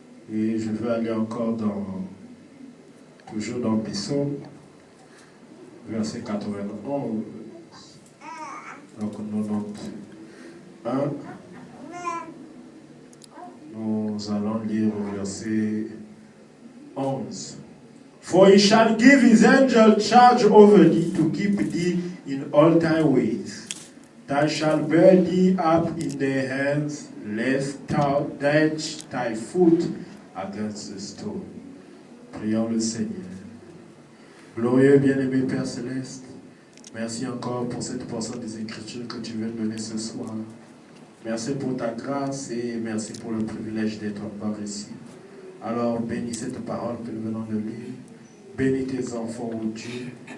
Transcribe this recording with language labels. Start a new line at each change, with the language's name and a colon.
French: Et je vais aller encore toujours dans Psaume, verset 91. Donc 91. Nous allons lire au verset 11.
English: For he shall give his angel charge over thee to keep thee in all thy ways. Thou shalt bear thee up in their hands, lest thou dash thy foot against the stone.
French: Prions le Seigneur. Glorieux bien-aimé Père Céleste, merci encore pour cette portion des Écritures que tu viens de donner ce soir. Merci pour ta grâce et merci pour le privilège d'être encore ici. Alors bénis cette parole que nous venons de lire. Bénis tes enfants, ô Dieu.